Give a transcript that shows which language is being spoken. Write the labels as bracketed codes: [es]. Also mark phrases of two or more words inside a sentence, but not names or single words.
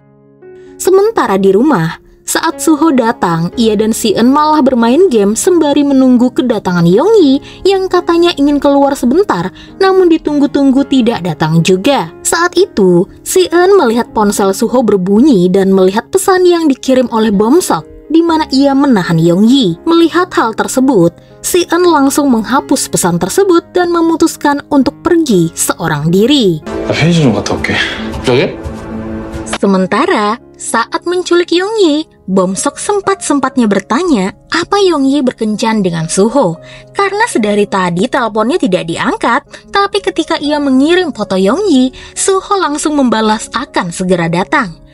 [id] Sementara di rumah, saat Suho datang, ia dan Si-eun malah bermain game sembari menunggu kedatangan Yongyi yang katanya ingin keluar sebentar, namun ditunggu-tunggu tidak datang juga. Saat itu, Si-eun melihat ponsel Suho berbunyi dan melihat pesan yang dikirim oleh Bomsok, di mana ia menahan Yongyi. Melihat hal tersebut, Si-eun langsung menghapus pesan tersebut dan memutuskan untuk pergi seorang diri. [ko] 나 편의점 좀 갔다 올게. 저기? [id] Sementara, saat menculik Yongyi, Bomsok sempat-sempatnya bertanya apa Yongyi berkencan dengan Suho. Karena sedari tadi teleponnya tidak diangkat, tapi ketika ia mengirim foto Yongyi, Suho langsung membalas akan segera datang.